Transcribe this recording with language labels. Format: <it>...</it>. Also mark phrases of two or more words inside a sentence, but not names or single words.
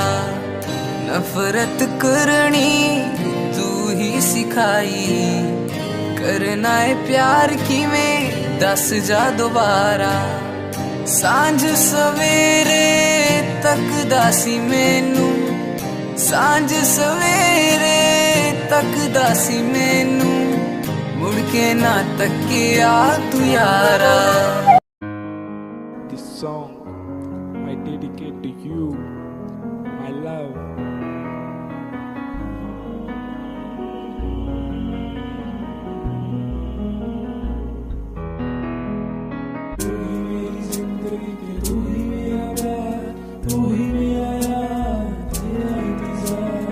<pa>ਨਫ਼ਰਤ ਕਰਨੀ ਤੂ ਹੀ ਸਿਖਾਈ, ਕਰਨਾ ਹੈ ਪਿਆਰ ਕਿਵੇਂ ਦੱਸ ਜਾ ਦੋਬਾਰਾ। ਸਾਂਝ ਸਵੇਰੇ ਤਕਦਾ ਸੀ ਮੈਨੂ, ਸਾਂਝ ਸਵੇਰੇ ਤਕਦਾ ਸੀ ਮੈਨੂ, ਮੁੜ ਕੇ ਨਾ ਤਕਿਆ ਤੂ ਯਾਰਾ।</pa> <en>This song I dedicate to you, my love.</en> <hi>तू ही मेरी जिंदगी के तू ही मेरा प्यार, तू ही मेरा यार, तेरा इंतजार।</hi>